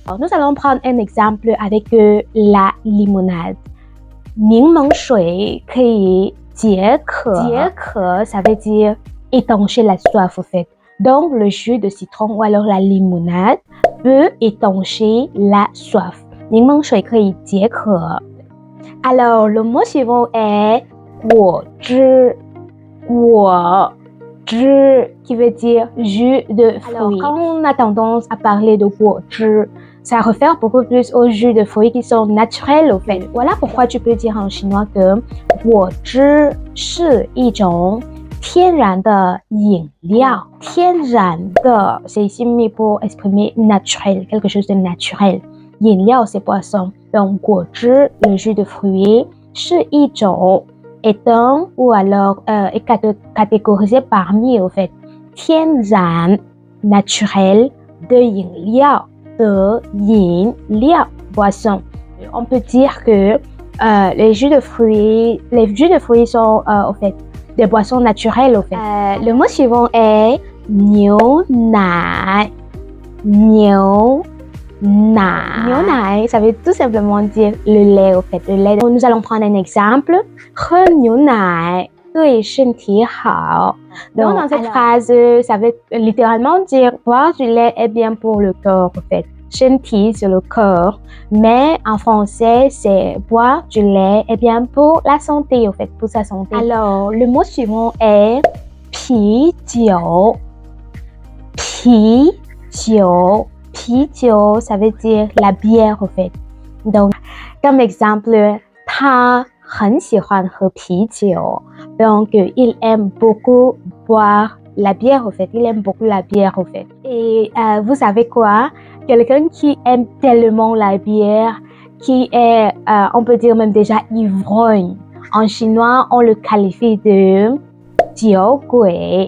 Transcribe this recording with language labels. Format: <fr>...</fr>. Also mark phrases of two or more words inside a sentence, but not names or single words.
<fr>Alors, nous allons prendre un exemple avec la limonade.</fr> <zh>柠檬水可以解渴.</zh> <fr>解渴 ça veut dire étancher la soif au fait. Donc, le jus de citron ou alors la limonade peut étancher la soif.</fr> <zh>柠檬水可以解渴.</zh> <fr>Alors, le mot suivant est 果汁 qui veut dire jus de fruits. Alors, quand on a tendance à parler de 果汁, ça réfère beaucoup plus aux jus de fruits qui sont naturels au fait. Voilà pourquoi tu peux dire en chinois que</fr> <zh>果汁是一种天然的饮料。天然的</zh> <fr>c'est ici mis pour exprimer naturel, quelque chose de naturel. 饮料 c'est boisson. Donc 果汁 le jus de fruits</fr> <zh>是一种</zh> <fr>est un ou alors est catégorisé parmi au fait 天然 naturel</fr> <zh>的饮料</zh> <fr>de 饮料 boisson. On peut dire que les jus de fruits sont au fait des boissons naturelles au fait. Le mot suivant est</fr> <zh>牛奶 牛奶</zh> <fr>ça veut tout simplement dire le lait au fait, le lait. Nous allons prendre un exemple.</fr> <zh>喝牛奶对身体好.</zh> <fr>Donc dans cette phrase, ça veut littéralement dire boire du lait est bien pour le corps au fait. 身体 c'est le corps, mais en français c'est boire du lait est bien pour la santé au fait, pour sa santé. Alors le mot suivant est</fr> <zh>啤酒 啤酒</zh> <fr>ça veut dire la bière au fait. Donc comme exemple</fr> <zh>他很喜欢喝啤酒</zh> <fr>donc il aime beaucoup boire la bière au fait, il aime beaucoup la bière au fait. Et vous savez quoi, quelqu'un qui aime tellement la bière, qui est on peut dire même déjà ivrogne, en chinois on le qualifie de 酒鬼.</fr>